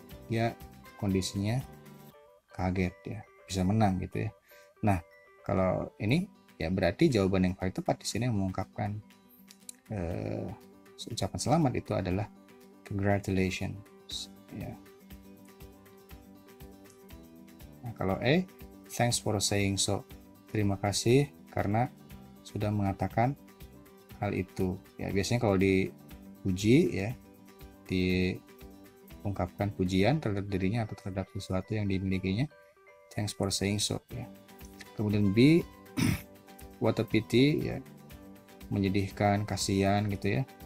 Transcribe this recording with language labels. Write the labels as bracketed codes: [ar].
[id] Dia kondisinya kaget ya, bisa menang gitu ya. Nah, kalau ini ya berarti jawaban yang paling tepat di sini yang mengungkapkan ucapan selamat itu adalah congratulations ya. [en] Nah, kalau A, thanks for saying so. [id] Terima kasih karena sudah mengatakan hal itu. Ya, biasanya kalau dipuji ya, diungkapkan pujian terhadap dirinya atau terhadap sesuatu yang dimilikinya. Thanks for saying so ya. Kemudian B, what a pity ya, menyedihkan, kasihan gitu ya.